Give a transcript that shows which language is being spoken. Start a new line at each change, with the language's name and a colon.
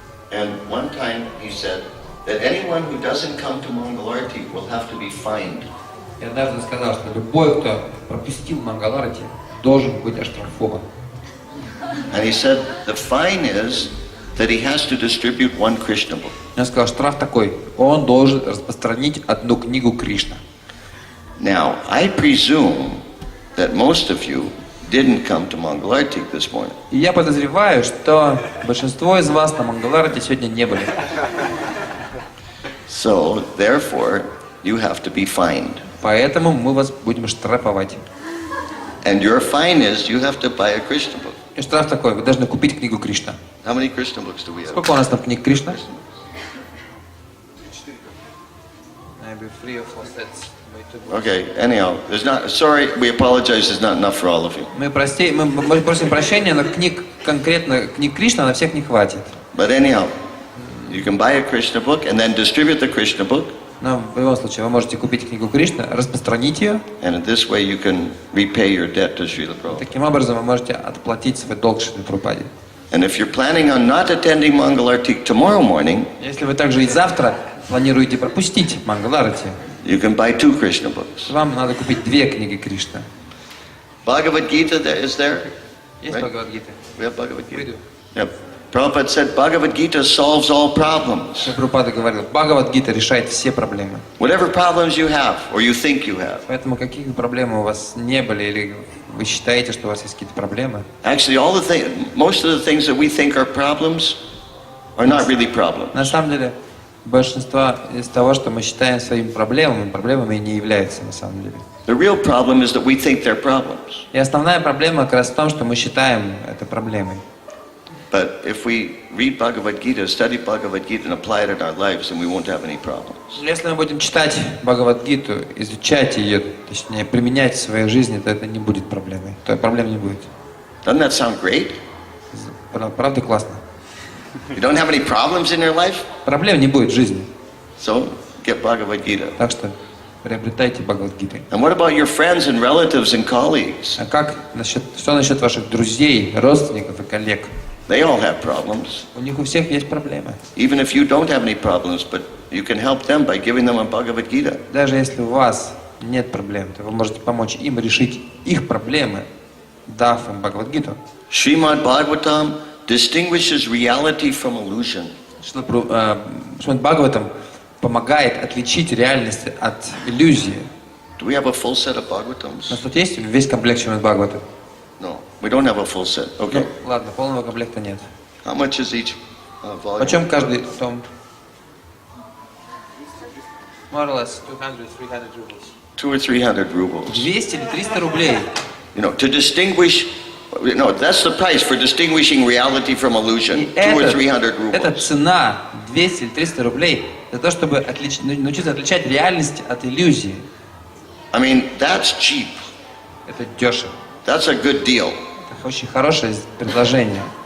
English: And one time he said that anyone who doesn't come to Mangalarti will have to be fined.
Russian: И однажды сказал, что любой, кто пропустил Мангала Арати, должен быть оштрафован.
English: And he said the fine is that he has to distribute one Krishna book.
Russian: Он сказал, штраф такой, он должен распространить одну книгу Кришна.
English: Now, I presume that most of you didn't come to Mangalarti this morning.
Russian: И я подозреваю, что большинство из вас на Мангаларате сегодня не были.
English: So, therefore, you have to be fined.
Russian: Поэтому мы вас будем штрафовать.
English: And your fine is you have to buy a Krishna book.
Russian: И штраф такой, вы должны купить книгу Кришна.
English: How many Krishna books do we have?
Russian: Сколько у нас там книг Кришна?
English: Maybe 3 or 4 sets. Okay, anyhow, sorry, we apologize, there's not enough for all of you.
Russian: Мы просим прощения, но книг Кришна на всех не хватит.
English: But anyhow, you can buy a Krishna book and then distribute the Krishna book.
Russian: Но в любом случае вы можете купить книгу Кришна, распространить ее.
English: And in this way you can repay your debt to Srila Prabhupada.
Russian: Таким образом вы можете отплатить свой долг Шриле Прабхупаде.
English: And if you're planning on not attending Mangalarti tomorrow morning,
Russian: Если вы также и завтра планируете пропустить Мангаларати,
English: you can buy 2 Krishna books.
Russian: вам надо купить 2 книги Кришна.
English: Bhagavad Gita is there?
Russian: Есть
English: Right.
Russian: Бхагавад-гита?
English: We have Bhagavad Gita. We do. Yep. Prabhupada said Bhagavad Gita solves all problems.
Russian: Шрила Прабхупада говорил, Бхагавад-гита решает все проблемы.
English: Whatever problems you have or you think you have.
Russian: Поэтому какие бы проблемы у вас не были, или вы считаете, что у вас есть какие-то проблемы,
English: Actually, most of the things that we think are problems are not really problems.
Russian: на самом деле большинство из того, что мы считаем своими проблемами не являются на самом деле.
English: The real problem is that we think they're problems.
Russian: И основная проблема как раз в том, что мы считаем это проблемой.
English: But if we read Bhagavad Gita, study Bhagavad Gita and apply it in our lives, then we won't have any problems.
Russian: Если мы будем читать Бхагавад-гиту, изучать ее, точнее применять в своей жизни, то это не будет проблемой. То проблем не будет.
English: Doesn't that sound great?
Russian: Правда классно?
English: You don't have any problems in your life?
Russian: Проблем не будет в жизни.
English: So, get Bhagavad Gita.
Russian: Так что приобретайте Бхагавад-гиту.
English: And what about your friends and relatives and colleagues?
Russian: А что насчет ваших друзей, родственников и коллег?
English: They all have problems.
Russian: У них у всех есть проблемы.
English: Even if you don't have any problems, but you can help them by giving them a Bhagavad Gita.
Russian: Даже если у вас нет проблем, то вы можете помочь им решить их проблемы, дав им Бхагавад-гиту.
English: Srimad Bhagavatam distinguishes reality from illusion.
Russian: Шримад Бхагаватам помогает отличить реальность от иллюзии.
English: Do we have a full set of
Russian: У
English: Bhagavatams?
Russian: нас тут есть весь комплект Шримад Бхагавата?
English: No, we don't have a full set. Okay.
Russian: Ну, ладно, полного комплекта нет.
English: How much is each volume?
Russian: Почем каждый том?
English: More or less 200-300 rubles. 200 or 300 rubles.
Russian: 200 или 300 рублей.
English: You know, to distinguish. No, that's the price for distinguishing reality from illusion.
Russian: И
English: 200 or 300
Russian: это
English: rubles.
Russian: цена 200 или 300 рублей для того, чтобы научиться отличать реальность от иллюзии.
English: I mean, that's cheap.
Russian: Это дешево.
English: That's a good deal.
Russian: Это очень хорошее предложение.